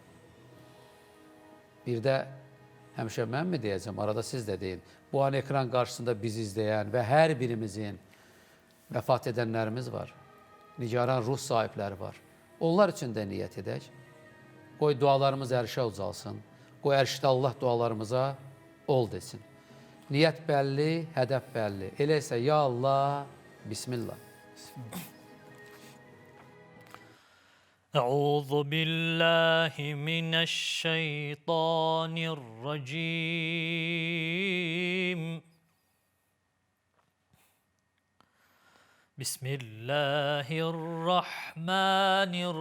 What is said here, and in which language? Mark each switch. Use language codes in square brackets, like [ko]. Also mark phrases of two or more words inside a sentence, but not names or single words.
[az] Bir də həmişə mən mi deyəcəm, arada siz də deyin, bu an ekran qarşısında bizi izləyən və hər birimizin vəfat edənlərimiz var, nigaran ruh sahibləri var. Onlar üçün də niyyət edək. Qoy dualarımız ərşə ucalsın. Qoy ərşdə Allah dualarımıza ol desin. Niyyət bəlli, hədəf bəlli. Elə isə ya Allah, Bismillah. [ar] أعوذ بالله من الشيطان الرجيم بسم الله الرحمن